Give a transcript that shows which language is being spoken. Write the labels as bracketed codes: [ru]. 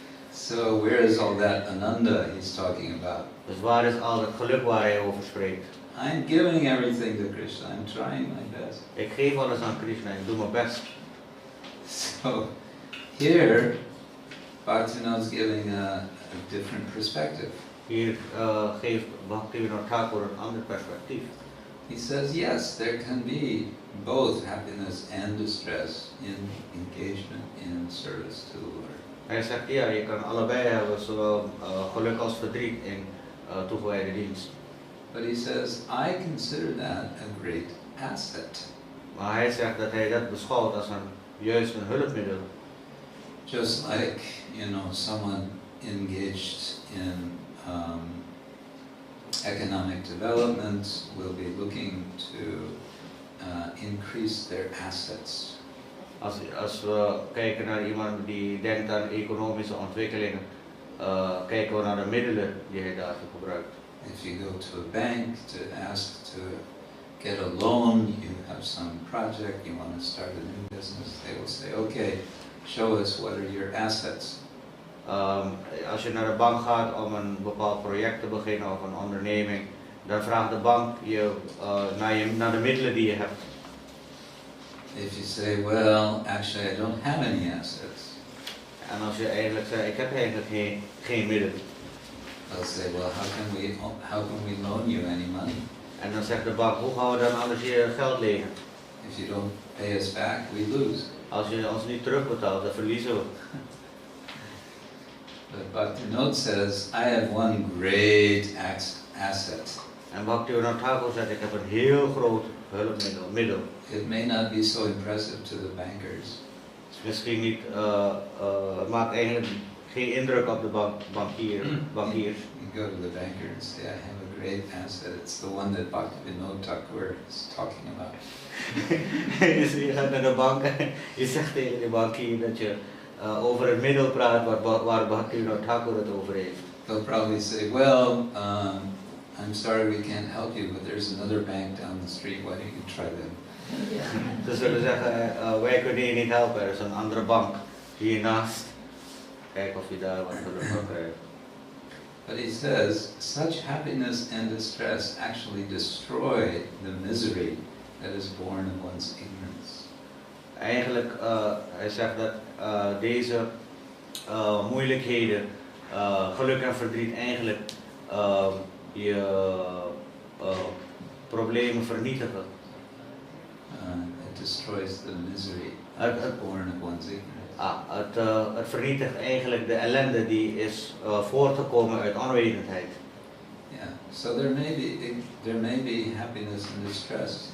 [en] So where is all that ananda he's talking about? [nl] Dus waar is al het geluk waar hij over spreekt? [en] I'm giving everything to Krishna, I'm trying my best. [nl] Ik geef alles aan Krishna, ik doe mijn best. [en] So here, Bhaktivinoda is giving a different perspective. [nl] Hier geeft Bhaktivinoda Thakur een ander perspectief. [en] He says, yes, there can be both happiness and distress in engagement in service to the Lord. [nl] Hij zegt, ja, je kan allebei hebben, zowel geluk als verdriet in toegewijde dienst. [en] But he says, I consider that a great asset. [nl] Maar hij zegt dat hij dat beschouwt als juist een hulpmiddel. [en] Just like, someone engaged in economic development will be looking to increase their assets. [nl] Als we kijken naar iemand die denkt aan economische ontwikkelingen, kijken we naar de middelen die hij daarvoor gebruikt. [en] If you go to a bank to ask to get a loan, you have some project, you want to start a new business, they will say, okay, show us what are your assets. [nl] Als je naar de bank gaat om een bepaald project te beginnen of een onderneming, dan vraagt de bank je naar de middelen die je hebt. [en] If you say, well, actually I don't have any assets, [nl] En als je eigenlijk zegt, ik heb eigenlijk geen middelen. [en] they'll say, well, how can we loan you any money? [nl] En dan zegt de bank, hoe gaan we dan anders je geld lenen? [en] If you don't pay us back, we lose. [nl] Als je ons niet terugbetaalt, dan verliezen we. [en] But Bhaktivinoda says, I have one great asset. [nl] En Bhaktivinoda Thakur zegt, ik heb een heel groot hulpmiddel. [en] It may not be so impressive to the bankers. [nl] Misschien niet, het maakt eigenlijk geen indruk op de bankiers. [en] You go to the banker and say, I have a great asset. It's the one that Bhaktivinoda Thakur is talking about. [nl] Dus je gaat naar de bank en je zegt tegen de bankier dat je over het middel praat waar Bhaktivinoda Thakur het over heeft. [en] They'll probably say, well, I'm sorry we can't help you, but there's another bank down the street. Why don't you try them? [nl] Ze zullen zeggen, wij kunnen je niet helpen, er is een andere bank hiernaast. Kijk of je daar wat geluk van krijgt. [en] But he says, such happiness and distress actually destroy the misery that is born of one's ignorance. [nl] Eigenlijk, hij zegt dat deze moeilijkheden, geluk en verdriet eigenlijk je problemen vernietigen. [en] It destroys the misery born of one's ignorance. [nl] Het vernietigt eigenlijk de ellende die is voortgekomen uit onwetendheid. [en] Yeah. So there may be happiness and distress.